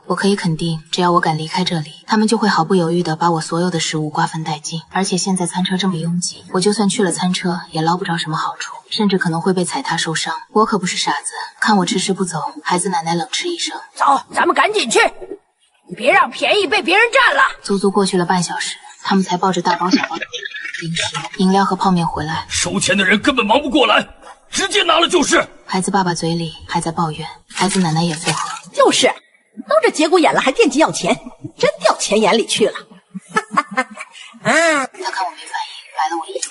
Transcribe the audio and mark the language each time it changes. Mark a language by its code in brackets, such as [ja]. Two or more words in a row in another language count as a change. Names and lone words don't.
[zh] 我可以肯定，只要我敢離開這裡，他們就會毫不猶豫地把我所有的食物瓜分殆盡。而且現在餐車這麼擁擠，我就算去了餐車，也撈不着什麼好處，甚至可能會被踩踏受傷。我可不是傻子，看我遲遲不走，孩子奶奶冷嗤一聲： 走，咱們趕緊去，別讓便宜被別人佔了。足足過去了半小時，他們才抱着大包小包的零食、飲料和泡麵回來。收錢的人根本忙不過來，直接拿了就是。孩子爸爸嘴裡還在抱怨，孩子奶奶也附和： 就是都這節骨眼了還惦記要錢，真掉錢眼裡去了。他看我沒反應，白了我一眼。